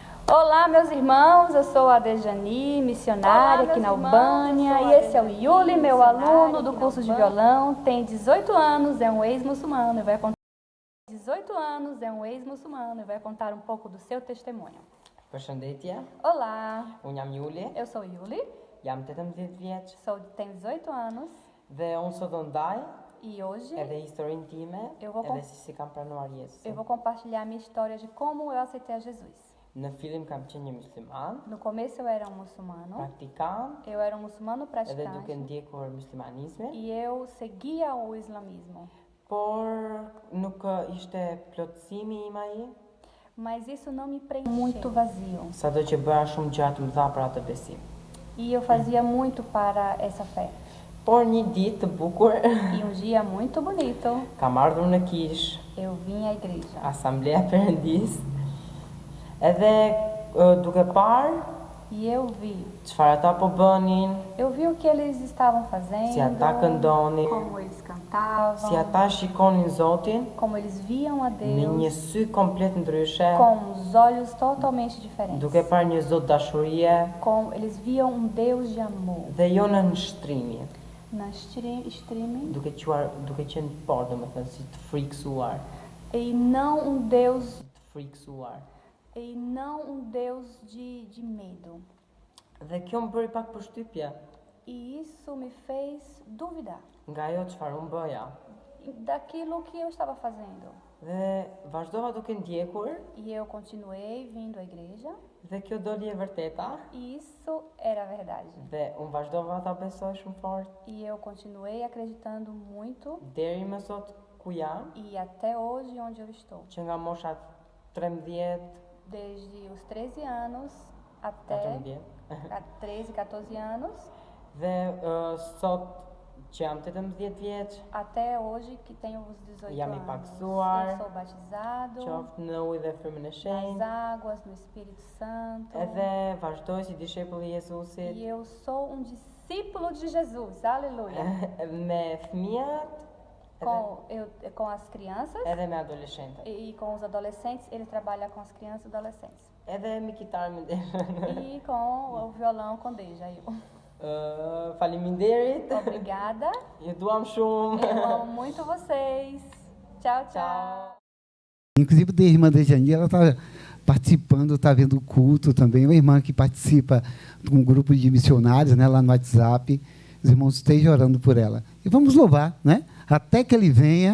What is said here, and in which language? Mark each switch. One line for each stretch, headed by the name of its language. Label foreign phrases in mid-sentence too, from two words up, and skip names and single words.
Portuguese: Olá, meus irmãos, eu sou a Dejani, missionária aqui na Albânia, e esse é o Yuli, meu aluno do curso de violão, tem 18 anos, é um ex-muçulmano e vai contar 18 anos, é um ex-muçulmano e vai contar um pouco do seu testemunho.
Albanian: Përshëndetje,
Portuguese: Olá,
Albanian: unë jam Juli,
Portuguese: eu sou Yuli,
Albanian: jam 18 vjeç
Portuguese: tenho 18 anos
Albanian: dhe unë sot do ndaj
Portuguese: e hoje
Albanian: edhe historinë time
Portuguese: Eu vou
Albanian: edhe si kam pranuar
Portuguese: eu
Albanian: Jezusin.
Portuguese: vou compartilhar a minha história de como eu aceitei a Jesus.
Albanian: Në fillim kam qenë një musliman,
Portuguese: No começo eu era um muçulmano,
Albanian: praktikant
Portuguese: eu era um muçulmano
Albanian: edhe
Portuguese: praticante
Albanian: duke ndjekur muslimanizmin,
Portuguese: e eu seguia o islamismo.
Albanian: por nuk ishte plotësimi im ai,
Portuguese: Mas isso não me preenchia. Muito vazio.
Albanian: sado që bëra shumë gjatë më dha për atë besim.
Portuguese: E eu fazia muito para essa fé.
Albanian: Por një ditë të bukur,
Portuguese: E um dia muito bonito,
Albanian: kam ardhur në kish,
Portuguese: eu vim à igreja.
Albanian: Asambleja e Perëndis, edhe duke parë
Portuguese: E eu vi.
Albanian: çfarë ata po bënin,
Portuguese: Eu vi o que eles estavam fazendo,
Albanian: si ata këndonin,
Portuguese: como eles cantavam,
Albanian: si ata shikonin Zotin
Portuguese: como eles viam a
Albanian: me një
Portuguese: Deus,
Albanian: sy komplet ndryshe,
Portuguese: com os olhos totalmente diferentes.
Albanian: duke parë një Zot dashurie
Portuguese: Como eles viam um Deus de amor.
Albanian: dhe jo në nështrimi,
Portuguese: Na streaming.
Albanian: duke qenë por, domethënë si të frikësuar,
Portuguese: E não um Deus, e de medo.
Albanian: Dhe kjo më bëri pak përshtypje
Portuguese: E isso me fez duvidar
Albanian: nga ajo çfarë unë bëja.
Portuguese: daquilo que eu estava fazendo.
Albanian: Dhe vazhdova duke ndjekur
Portuguese: E eu continuei vindo à igreja
Albanian: dhe kjo doli e vërteta
Portuguese: e isso era verdade.
Albanian: dhe unë vazhdova ta besoj shumë fort
Portuguese: E eu continuei acreditando muito
Albanian: deri më sot ku jam,
Portuguese: e até hoje onde eu estou.
Albanian: që nga mosha 13,
Portuguese: Desde os 13 anos até 14 a 13, 14 anos,
Albanian: dhe sot që jam 18 vjeç,
Portuguese: até hoje que tenho os 18
Albanian: Jam I
Portuguese: anos.
Albanian: paksuar,
Portuguese: Eu sou batizado
Albanian: qoftë në ujë dhe frymën e
Portuguese: nas
Albanian: shenjtë,
Portuguese: águas, no Espírito Santo.
Albanian: edhe vazhdoj si dishepull I Jezusit
Portuguese: E eu sou um discípulo de Jesus, aleluia.
Albanian: me fëmijët
Portuguese: Com as crianças
Albanian: edhe me adoleshentët.
Portuguese: e com os adolescentes, ele trabalha com as crianças e adolescentes.
Albanian: Edhe me kitarë më nderë.
Portuguese: E com o violão com Deja.
Albanian: Faleminderit.
Portuguese: Obrigada.
Albanian: Ju duam shumë.
Portuguese: Eu amo muito vocês. Tchau, tchau. Inclusive, a irmã Dejani, ela está participando, está vendo o culto também. Uma irmã que participa de um grupo de missionários, né, lá no WhatsApp. Os irmãos estejam orando por ela. E vamos louvar, né? Até que ele venha.